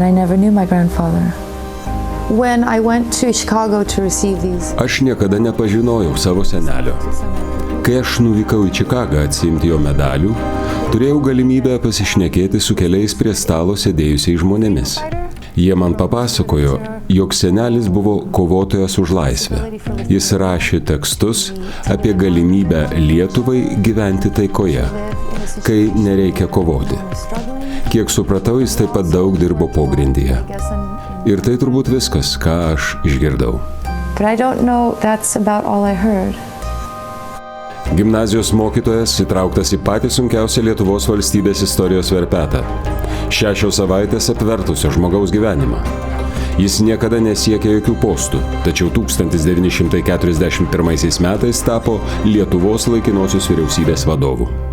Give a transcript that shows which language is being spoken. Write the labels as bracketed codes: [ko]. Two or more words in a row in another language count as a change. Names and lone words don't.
[en] never knew my grandfather. When I went to Chicago to receive these. [lt] Aš niekada nepažinojau savo senelio. Kai aš nuvykau į Čikagą atsiimti jo medalių, turėjau galimybę pasišnekėti su keliais prie stalo sėdėjusiais žmonėmis. Jie man papasakojo, jog senelis buvo kovotojas už laisvę. Jis rašė tekstus apie galimybę Lietuvai gyventi taikoje, kai nereikia kovoti. Kiek supratau, jis taip pat daug dirbo pogrindyje. Ir tai turbūt viskas, ką aš išgirdau. [en] But I don't know that's about all I heard. [lt] Gimnazijos mokytojas įtrauktas į patį sunkiausią Lietuvos valstybės istorijos verpetą. 6 savaitės apvertusio žmogaus gyvenimą. Jis niekada nesiekė jokių postų, tačiau 1941 metais tapo Lietuvos laikinosios vyriausybės vadovu.